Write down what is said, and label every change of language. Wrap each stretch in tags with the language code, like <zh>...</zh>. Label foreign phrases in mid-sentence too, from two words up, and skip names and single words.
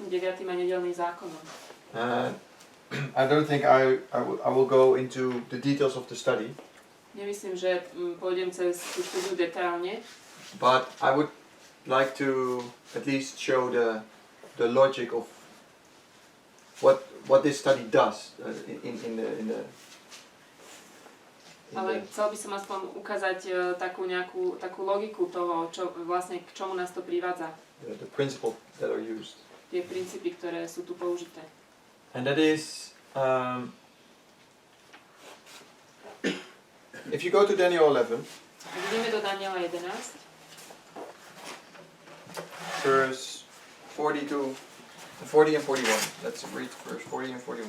<sk>a nedeľným zákonom.</sk> <en>I don't think I will go into the details of the study,</en> <sk>Nemyslím, že pôjdem cez tú štúdiu detailne,</sk> <en>but I would like to at least show the logic of what this study does in the</en> <sk>ale chcel by som aspoň ukázať takú logiku toho, čo vlastne k čomu nás to privádza.</sk> <en>the principles that are used.</en> <sk>Tie princípy, ktoré sú tu použité.</sk> <en>And that is, if you go to Daniel 11,</en> <sk>Ideme do Daniela 11,</sk> <en>verse 40 and 41. Let's read verse 40 and 41.</en>